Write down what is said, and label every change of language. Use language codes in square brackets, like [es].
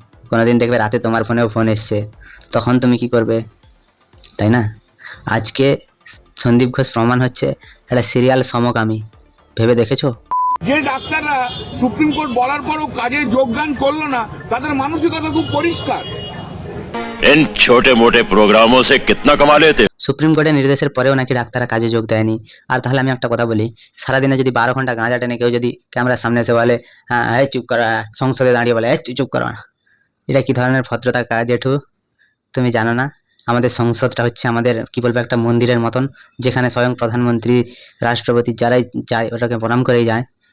[bn] কোনোদিন দেখবে রাতে তোমার ফোনেও ফোন এসছে, তখন তুমি কি করবে, তাই না? আজকে সন্দীপ ঘোষ প্রমাণ হচ্ছে একটা সিরিয়াল সমকামী। ভেবে দেখেছো? যে ডাক্তাররা সুপ্রিম কোর্ট বলার পরও কাজে যোগদান করলো না, তাদের মানসিকতা খুব পরিষ্কার। [hi] इन छोटे मोटे प्रोग्रामों से कितना कमा लेते? [bn] সুপ্রিম কোর্টের নির্দেশের পরেও নাকি ডাক্তাররা কাজে যোগ দেয়নি। আর তাহলে আমি একটা কথা বলি, সারাদিনে যদি 12 ঘন্টা গাঁজা টেনে কেউ যদি ক্যামেরার সামনে এসে বলে হ্যাঁ এই চুপ করা, সংসদে দাঁড়িয়ে বলে এই তুই চুপ করা, এটা কি ধরনের ভদ্রতা কাজ জেঠু? তুমি জানো না আমাদের সংসদটা হচ্ছে আমাদের কি বলবো একটা মন্দিরের মতন, যেখানে স্বয়ং প্রধানমন্ত্রী, রাষ্ট্রপতি যারাই যায় ওটাকে প্রণাম করেই যায়।